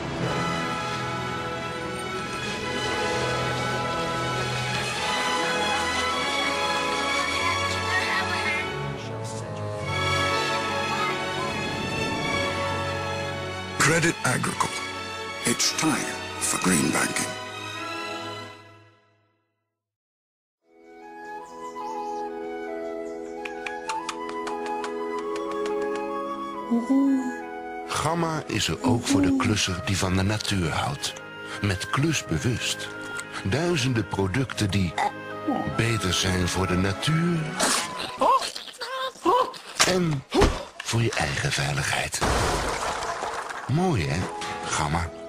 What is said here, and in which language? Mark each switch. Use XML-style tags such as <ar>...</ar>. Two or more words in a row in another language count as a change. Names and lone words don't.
<en>Credit Agricole. It's time for green banking.</en> <nl>Gamma is er ook voor de klusser die van de natuur houdt. Met klusbewust. Duizenden producten die beter zijn voor de natuur en voor je eigen veiligheid. Mooi hè, Gamma?</nl>